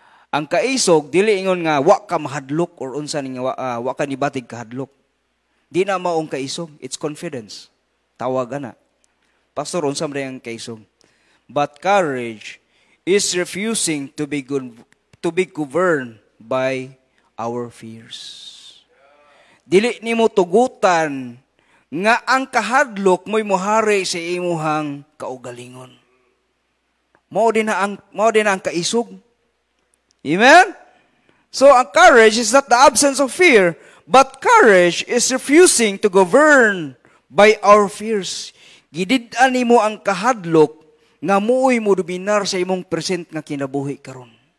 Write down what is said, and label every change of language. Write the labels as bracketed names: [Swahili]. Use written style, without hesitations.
[Cebuano] Ang kaisog, dili ingon nga, wa ka mahadlok or unsa ni nga wa ka nibatig kahadlok. Di na maong kaisog, [English] it's confidence. [Cebuano] Tawag na. Pastor, unsa man ang kaisog? [English] But courage is refusing to be governed by our fears. [Cebuano] Dili nimo tugutan nga ang kahadlok mo'y mohari sa imuhang kaugalingon. Mao din na ang kaisog. Amen? [English] So ang courage is not the absence of fear, but courage is refusing to govern by our fears. [Cebuano] Gidid-an nimo ang kahadlok nga muuy mo dominar sa imong present nga kinabuhi karon.